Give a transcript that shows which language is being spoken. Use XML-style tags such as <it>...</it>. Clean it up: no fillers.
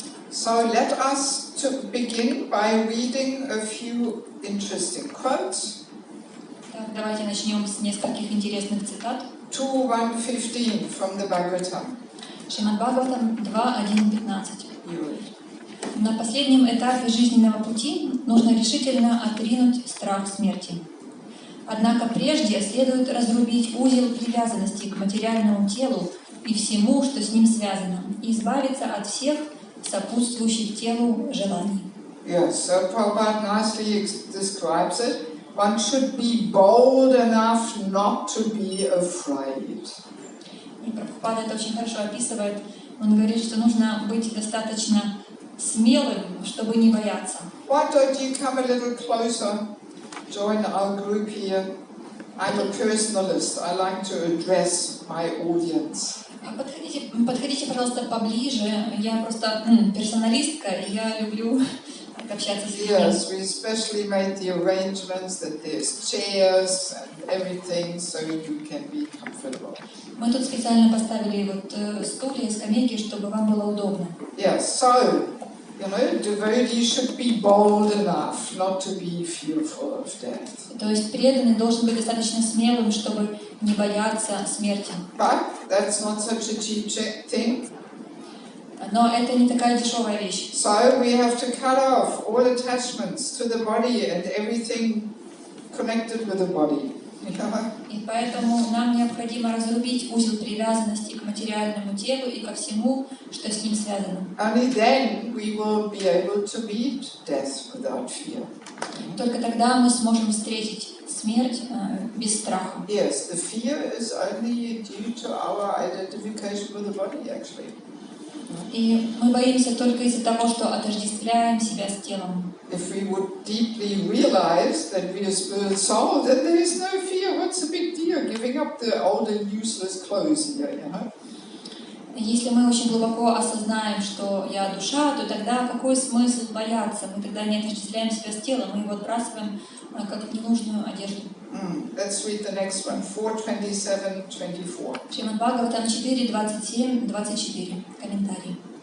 <en>So let us begin by reading a few interesting quotes.</en> <ru>Так, давайте начнем с нескольких интересных цитат.</ru> <en>2:1:15 from the Bhagavatam.</en> <ru>Шримад Бхагаватам 2:1:15. На последнем этапе жизненного пути нужно решительно отринуть страх смерти. Однако прежде следует разрубить узел привязанности к материальному телу и всему, что с ним связано, и избавиться от всех сопутствующих телу желаний.</ru> <en>Yes, so Prabhupada nicely describes it. One should be bold enough not to be afraid.</en> <ru>И Прабхупада это очень хорошо описывает. Он говорит, что нужно быть достаточно смелым, чтобы не бояться.</ru> <en>Why don't you come a little closer? Join our group here. I'm a personalist. I like to address my audience.</en> <ru>Подходите, пожалуйста, поближе. Я просто персоналистка, и я люблю общаться с людьми.</ru> <en>Yes, we especially made the arrangements that there's chairs and everything, so you can be comfortable.</en> <ru>Мы тут специально поставили вот стулья, скамейки, чтобы вам было удобно.</ru> <en>Yes, so, you know, devotee should be bold enough not to be fearful of death.</en> <ru>То есть преданный должен быть достаточно смелым, чтобы не бояться смерти.</ru> <en>But that's not such a cheap thing.</en> <ru>Но это не такая дешевая вещь.</ru> <en>So we have to cut off all attachments to the body and everything connected with the body.</en> <ru>И поэтому нам необходимо разрубить узел привязанности к материальному телу и ко всему, что с ним связано.</ru> <en>Only then we will be able to meet death without fear.</en> <ru>Только тогда мы сможем встретить смерть без страха.</ru> <en>Yes, the fear is only due to our identification with the body, actually.</en> <ru>И мы боимся только из-за того, что отождествляем себя с телом.</ru> <en>If we would deeply realize that we are spirit soul, then there is no fear. What's the big deal? Giving up the old and useless clothes here, you know?</en> <ru>Если мы очень глубоко осознаем, что я душа, то тогда какой смысл бояться? Мы тогда не отождествляем себя с телом, мы его отбрасываем как ненужную одежду.</ru> <en>Let's read the next one, 4:27-24.</en> <ru>Шримад Бхагаватам 4:27-24. Комментарий.</ru>